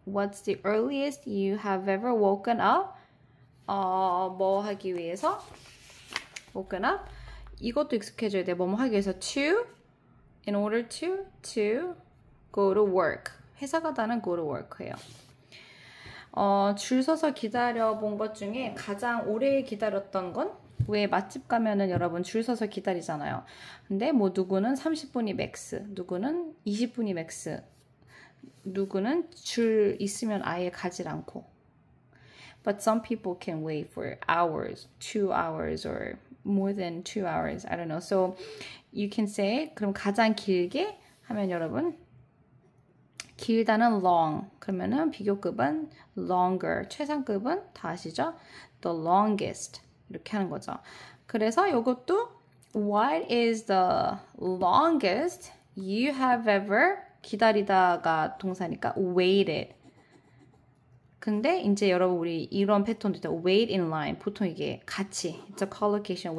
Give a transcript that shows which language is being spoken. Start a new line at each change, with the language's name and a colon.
English: What's the earliest you have ever woken up?
Korean: 뭐 하기 위해서?
English: woken up.
Korean: 이것도 익숙해져야 돼. 뭐뭐 하기 위해서
English: to, in order to go to work.
Korean: 회사 가다는
English: go to work
Korean: 예요. 줄 서서 기다려 본 것 중에 가장 오래 기다렸던 건, 왜 맛집 가면은 여러분 줄 서서 기다리잖아요. 근데 뭐 누구는 30분이 맥스, 누구는 20분이 맥스, 누구는 줄 있으면 아예 가질 않고.
English: But some people can wait for hours, 2 hours or more than 2 hours. I don't know. So you can say,
Korean: 그럼 가장 길게 하면 여러분 길다는 long. 그러면은 비교급은 longer. 최상급은 다 아시죠?
English: The longest.
Korean: 이렇게 하는 거죠. 그래서 이것도
English: what is the longest you have ever,
Korean: 기다리다가 동사니까
English: waited.
Korean: 근데 이제 여러분 우리 이런 패턴도 있다.
English: wait in line.
Korean: 보통 이게 같이
English: it's a collocation.